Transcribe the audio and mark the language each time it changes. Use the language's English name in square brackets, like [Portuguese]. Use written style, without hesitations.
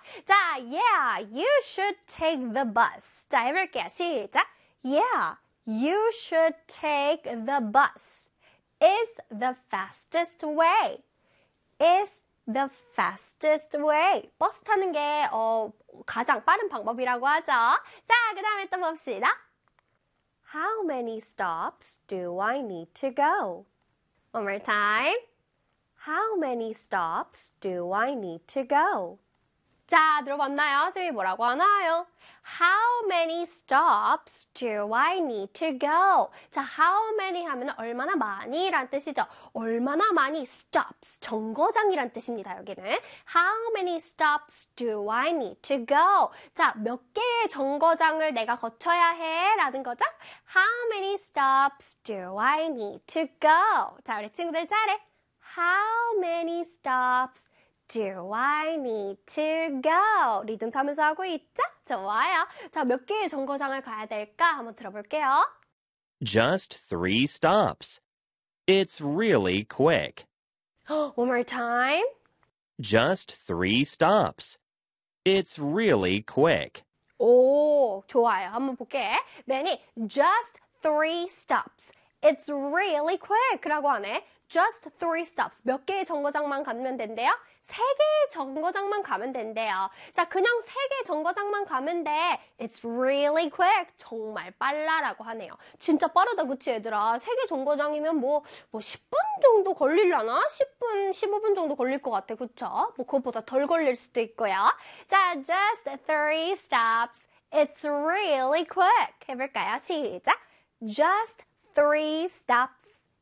[Korean] 자, [English] yeah, you should take the bus. [Korean] 자, 해볼게요. 시작. [English] Yeah, you should take the bus. Is the fastest way. Is the fastest way. [Korean] 버스 타는 게 가장 빠른 방법이라고 하죠. 자, 그다음에 또 봅시다. [English] How many stops do I need to go? One more time. How many stops do I need to go? [Korean] 자, 들어봤나요? 선생님이 뭐라고 하나요? [English] How many stops do I need to go? [Korean] 자, [English] how many [Korean] 하면 얼마나 많이 라는 뜻이죠. 얼마나 많이 [English] stops, [Korean] 정거장이란 뜻입니다, 여기는. [English] How many stops do I need to go? [Korean] 자, 몇 개의 정거장을 내가 거쳐야 해? 라는 거죠? [English] How many stops do I need to go? [Korean] 자, 우리 친구들 잘해. [English] How many stops do I need to go? [Korean] 리듬 타면서 하고 있죠? 좋아요. 자, 몇 개의 정거장을 가야 될까? 한번 들어볼게요. [English] Just three stops. It's really quick. One more time. Just three stops. It's really quick. [Korean] 오, 좋아요. 한번 볼게. 매니, [English] just three stops. It's really quick. [Korean] 라고 하네. [English] Just three stops. [Korean] 몇 개의 정거장만 가면 된대요? 세 개의 정거장만 가면 된대요. 자, 그냥 세 개의 정거장만 가면 돼. [English] It's really quick. [Korean] 정말 빨라라고 하네요. 진짜 빠르다, 그치, 얘들아? 세개 정거장이면 뭐, 10분 정도 걸릴라나? 10분, 15분 정도 걸릴 것 같아, 그쵸? 뭐, 그것보다 덜 걸릴 수도 있고요. [English] 자, just three stops. It's really quick. [Korean] 해볼까요? 시작. [English] Just three stops.